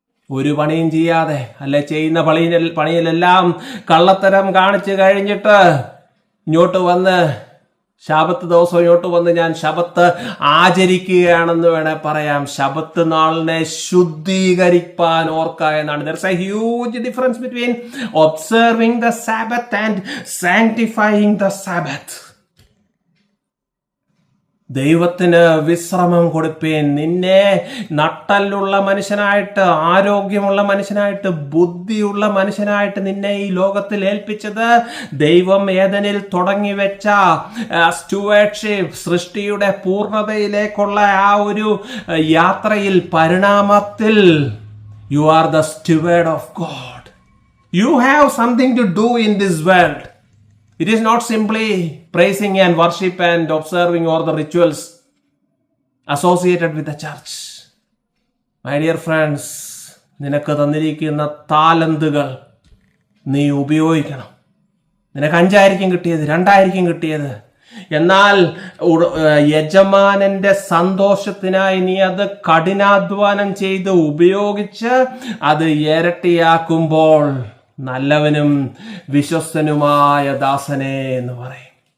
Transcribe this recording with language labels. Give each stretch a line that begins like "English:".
Malayalam: ഒരു പണിയും ചെയ്യാതെ, അല്ലെ ചെയ്യുന്ന പണിയിലെല്ലാം കള്ളത്തരം കാണിച്ചു കഴിഞ്ഞിട്ട് ഇങ്ങോട്ട് വന്ന് ശബത്ത് ദിവസം ഇങ്ങോട്ട് വന്ന് ഞാൻ ശബത്ത് ആചരിക്കുകയാണെന്ന് വേണേ പറയാം. ശബത്ത് നാളിനെ ശുദ്ധീകരിപ്പാൻ ഓർക്കുക എന്നാണ്.
English: There is a huge difference between observing the Sabbath and sanctifying the Sabbath.
Malayalam: ദൈവത്തിന് വിശ്രമം കൊടുപ്പേൻ. നിന്നെ നട്ടലുള്ള മനുഷ്യനായിട്ട്, ആരോഗ്യമുള്ള മനുഷ്യനായിട്ട്, ബുദ്ധിയുള്ള മനുഷ്യനായിട്ട് നിന്നെ ഈ ലോകത്തിൽ ഏൽപ്പിച്ചത് ദൈവം ഏദനിൽ തുടങ്ങി വെച്ച സ്റ്റുവേർഡ്ഷിപ്പ്, സൃഷ്ടിയുടെ പൂർണ്ണതയിലേക്കുള്ള ആ ഒരു യാത്രയിൽ, പരിണാമത്തിൽ.
English: You are the steward of God. You have something to do in this world. It is not simply praising and worship and observing all the rituals associated with the church. My dear friends,
Malayalam: നിനക്ക് തന്നിരിക്കുന്ന താലന്തുകൾ നീ ഉപയോഗിക്കണം. നിനക്ക് 5 കിട്ടിയത്, 2 കിട്ടിയത്. എന്നാൽ യജമാനന്റെ സന്തോഷത്തിനായി നീ അത് കഠിനാധ്വാനം ചെയ്ത് ഉപയോഗിച്ച് അത് ഇരട്ടിയാക്കുമ്പോൾ നല്ലവനും വിശ്വസ്തനുമായ ദാസനെ എന്ന് പറയും.